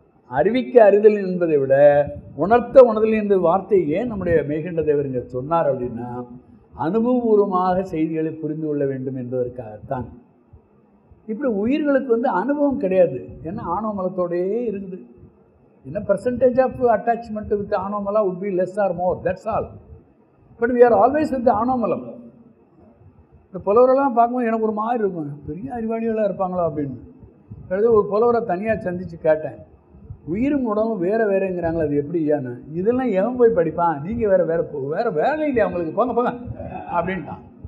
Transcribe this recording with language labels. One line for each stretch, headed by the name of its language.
Tamil: அறிவிக்க அறிதல் என்பதை விட உணர்த்த உணர்தல் என்ற வார்த்தை ஏன் நம்முடைய மெய்கண்ட தேவர் இங்கே சொன்னார் அப்படின்னா, அனுபவபூர்வமாக செய்திகளை புரிந்து கொள்ள வேண்டும் என்பதற்காகத்தான். இப்படி உயிர்களுக்கு அனுபவம் கிடையாது. ஏன்னா ஆணவ மலத்தோடையே இருக்குது. என்ன
English: Percentage of attachment with ஆணவமலா would be less or more, that's all. But we are always with the ஆணவமலம்.
Tamil: இந்த புலவரெல்லாம் பார்க்கும்போது எனக்கு ஒரு மாதிரி இருக்கும், பெரிய அறிவாளிகளாக இருப்பாங்களோ அப்படின்னு. ஒரு புலவரை தனியாக சந்தித்து கேட்டேன், உயிரும் உடலும் வேறு வேறுங்கிறாங்களே, அது எப்படி ஏன்னு? இதெல்லாம் எவன் போய் படிப்பான், நீங்கள் வேறு வேலை இல்லையா அவங்களுக்கு, போங்க போங்க அப்படின்ட்டான்.